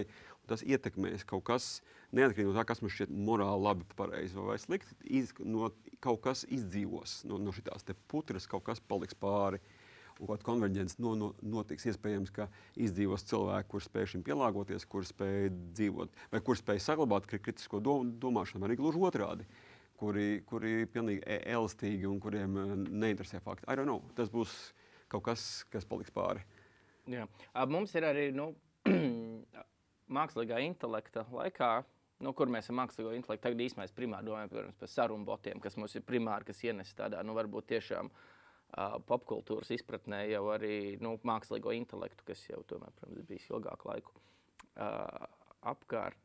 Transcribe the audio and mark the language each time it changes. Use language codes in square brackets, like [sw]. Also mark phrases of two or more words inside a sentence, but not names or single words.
[lv] Tas ietekmēs kaut kas, neatkarīgi no tā, kas man šķiet morāli labi, pareizi vai slikti, kaut kas izdzīvos no šitās te putras, kaut kas paliks pāri. Un kaut kāda konverģence notiks. Iespējams, ka izdzīvos cilvēki, kuri spēj šim pielāgoties, kuri spēj dzīvot, vai kuri spēj saglabāt kritisko domāšanu, vai arī gluži otrādi, kuri pilnīgi elastīgi un kuriem neinteresē fakti. [en] I don't know. [lv] Tas būs kaut kas, kas paliks pāri. Jā. Mums ir arī mākslīgā intelekta laikā, kur mēs ar mākslīgo intelektu tagad īstenībā primāri domājam par sarunu botiem, kas mums ir primāri, kas ienes tādā, varbūt tiešām popkultūras izpratnē jau arī mākslīgo intelektu, kas jau tomēr, protams, bijis ilgāku laiku apkārt.